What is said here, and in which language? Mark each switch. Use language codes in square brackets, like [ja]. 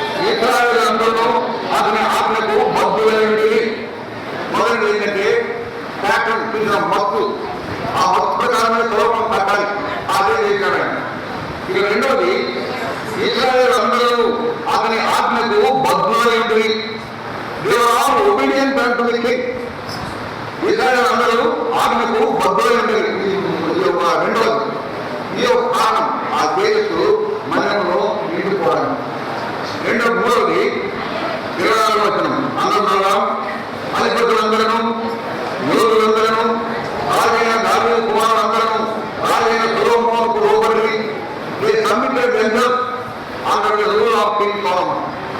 [te] ఇశ్రాయేలీయులందరూ అతని ఆజ్ఞకు బద్ధులైంది. మొదటి ఏంటంటే ప్యాటర్న్ చూసిన మత్తు, ఆ మత్తు ప్రకారమే సొలొమోను కట్టాలి, అదే చేశాడు ఆయన. ఇక రెండవది, ఇశ్రాయేలీయులందరూ అతని ఆజ్ఞకు బద్ధులైంది. [en] They were all obedient unto the king. [te] ఇశ్రాయేలీయులందరూ ఆజ్ఞకు బద్ధులై ఉండేది. రెండవది, ఈ యొక్క కారణం ఆ తేజస్సు మందిరంలో నిండిపోవడం. మూడవది 24వ వచనం అందరూ అధిపతులందరూ, యోధులందరూ, రాజైన దావీదు కుమారులందరూ, రాజైన సొలొమోనుకు లోబడి [en] they submitted themselves under the rule of King Solomon.